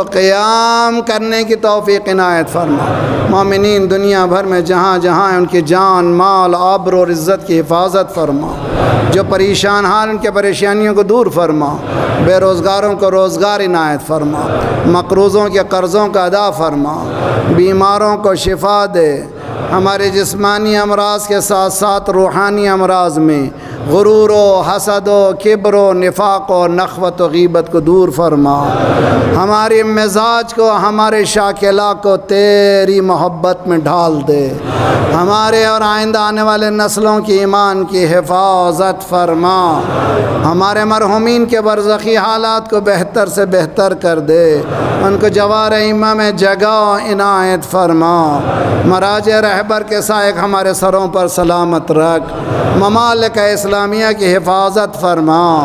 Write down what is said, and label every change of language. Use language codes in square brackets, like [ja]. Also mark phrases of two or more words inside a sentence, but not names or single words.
[ur] قیام کرنے کی توفیق عنایت فرما، مومنین دنیا بھر میں جہاں جہاں ان کی جان مال آبرو اور عزت کی حفاظت فرما، جو پریشان حال ان کے پریشانیوں کو دور فرما، بے روزگاروں کو روزگار عنایت فرما، مقروضوں کے قرضوں کا ادا فرما، بیماروں کو شفا دے، ہمارے جسمانی امراض کے ساتھ ساتھ روحانی امراض میں غرور و حسد و کبر و نفاق و نخوت و غیبت کو دور فرما، ہماری مزاج کو ہمارے شاکلہ کو تیری محبت میں ڈھال دے، ہمارے اور آئندہ آنے والے نسلوں کی ایمان کی حفاظت فرما، ہمارے مرحومین کے برزخی حالات کو بہتر سے بہتر کر دے، ان کو جوار ایمہ میں جگہ عنایت فرما، مراجع رہبر کے سائق ہمارے سروں پر سلامت رکھ، ممالک اسلامیہ کی حفاظت فرما،